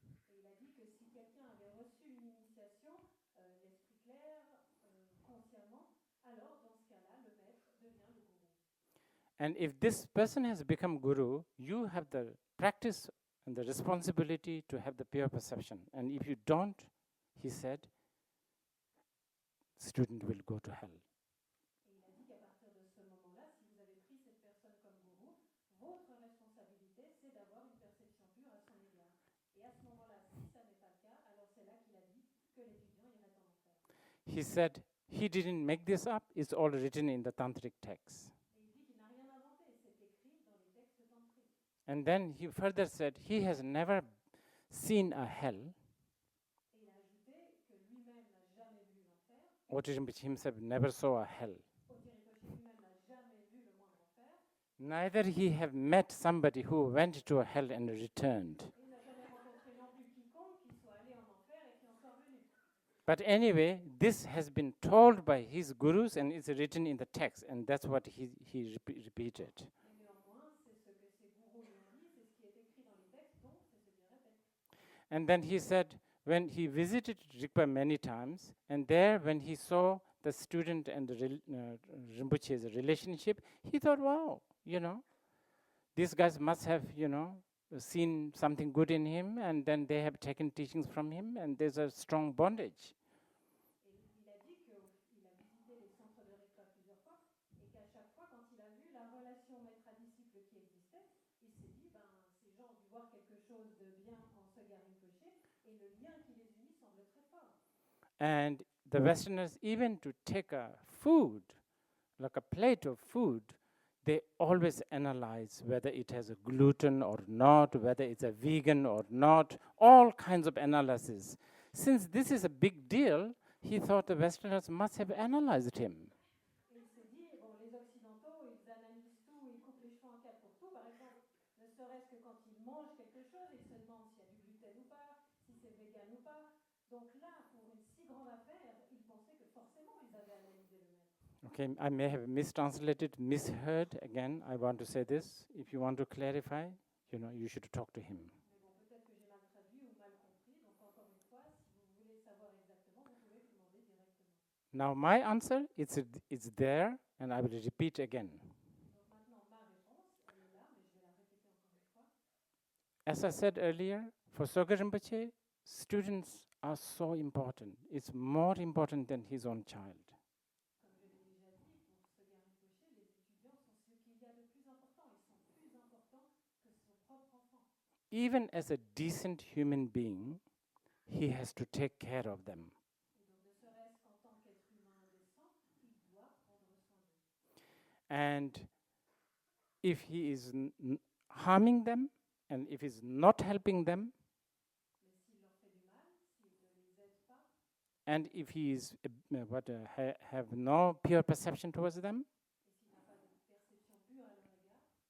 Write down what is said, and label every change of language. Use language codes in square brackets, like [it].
[fr] Et il a dit que si quelqu'un avait reçu une initiation, l'esprit clair, consciemment, alors dans ce cas-là, le maître devient le gourou. [en] And if this person has become guru, you have the practice and the responsibility to have the pure perception. And if you don't, he said, student will go to hell. [fr] Et il a dit qu'à partir de ce moment-là, si vous avez pris cette personne comme gourou, votre responsabilité, c'est d'avoir une perception pure à son égard. Et à ce moment-là, si ça n'est pas le cas, alors c'est là qu'il a dit que l'étudiant irait en enfer. [en] He said he didn't make this up, it's all written in the tantric texts. [fr] Et il dit qu'il n'a rien inventé, c'est écrit dans les textes tantriques. [en] And then he further said he has never seen a hell. [fr] Et il a ajouté que lui-même n'a jamais vu l'enfer. [en] Oji Rinpoche himself never saw a hell. [fr] Oji Rinpoche lui-même n'a jamais vu le moindre enfer. [en] Neither he have met somebody who went to a hell and returned. [fr] Et il n'a jamais rencontré non plus quiconque qui soit allé en enfer et qui en soit revenu. [en] But anyway, this has been told by his gurus and it's written in the text, and that's what he repeated. [fr] Mais néanmoins, c'est ce que ses gourous lui ont dit, c'est ce qui est écrit dans les textes, donc c'est ce qu'il répète. [en] And then he said, when he visited Rigpa many times, and there when he saw the student and the Rinpoche's relationship, he thought, wow, these guys must have, seen something good in him, and then they have taken teachings from him, and there's a strong bondage. [fr] Et il a dit qu'il a visité les centres de Rigpa plusieurs fois, et qu'à chaque fois, quand il a vu la relation maître à disciple qui existait, il s'est dit, ces gens ont dû voir quelque chose de bien en Dzongsar Rinpoche, et le lien qui les unit semble très fort. [en] And the Westerners, even to take a food, like a plate of food, they always analyze whether it has a gluten or not, whether it's a vegan or not, all kinds of analysis. Since this is a big deal, he thought the Westerners must have analyzed him. [fr] Et il s'est dit, les Occidentaux, ils analysent tout, ils coupent les cheveux en quatre pour tout. Par exemple, ne serait-ce que quand ils mangent quelque chose, ils se demandent s'il y a du gluten ou pas, si c'est vegan ou pas. Donc là, pour une si grande affaire, ils pensaient que forcément, ils avaient analysé le maître. [en] Okay, I may have mistranslated, misheard. Again, I want to say this. If you want to clarify, you should talk to him. [fr] Mais bon, peut-être que j'ai mal traduit ou mal compris. Donc encore une fois, si vous voulez savoir exactement, vous pouvez lui demander directement. [en] Now my answer, it's there, and I will repeat again. [fr] Donc maintenant, ma réponse, elle est là, mais je vais la répéter encore une fois. [en] As I said earlier, for Dzongsar Rinpoche, students are so important. It's more important than his own child. [fr] Comme je l'ai déjà dit, pour Dzongsar Rinpoche, les étudiants sont ce qu'il y a de plus important. Ils sont plus importants que son propre enfant. [en] Even as a decent human being, he has to take care of them. [fr] Et donc, ne serait-ce qu'en tant qu'être humain décent, il doit prendre soin d'eux. [en] And if he is harming them, and if he's not helping them, [fr] Mais s'il leur fait du mal, s'il ne les aide pas, [en] and if he is have no pure perception towards them, [fr] et s'il n'a pas de perception pure à leur égard,